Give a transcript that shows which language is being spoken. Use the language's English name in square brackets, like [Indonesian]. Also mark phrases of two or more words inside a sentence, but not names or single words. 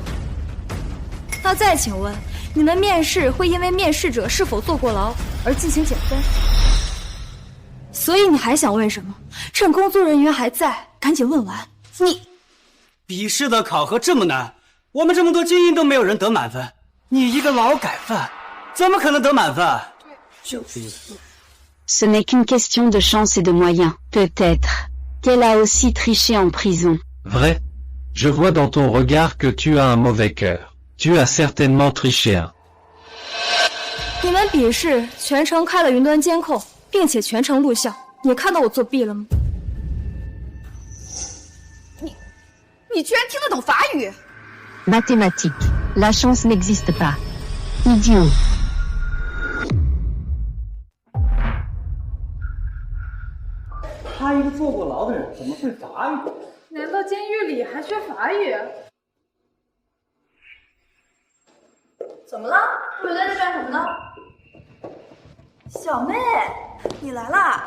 [Chinese] 那再请问，你们面试会因为面试者是否坐过牢而进行减分？所以你还想问什么？趁工作人员还在，赶紧问完。你笔试的考核这么难，我们这么多精英都没有人得满分，你一个劳改犯，怎么可能得满分？ [French] Ce n'est qu'une question de chance et de moyens, peut-être. Qu'elle a aussi triché en prison. Vrai? Je vois dans ton regard que tu as un mauvais cœur. Tu as certainement triché un. [Chinese] 你们笔试全程开了云端监控，并且全程录像，你看到我作弊了吗？你居然听得懂法语？ [French] Mathématiques. La chance n'existe pas. Idiot. [Chinese] 他一个坐过牢的人，怎么会法语？难道监狱里还学法语？怎么了？回来在干什么呢？小妹，你来啦？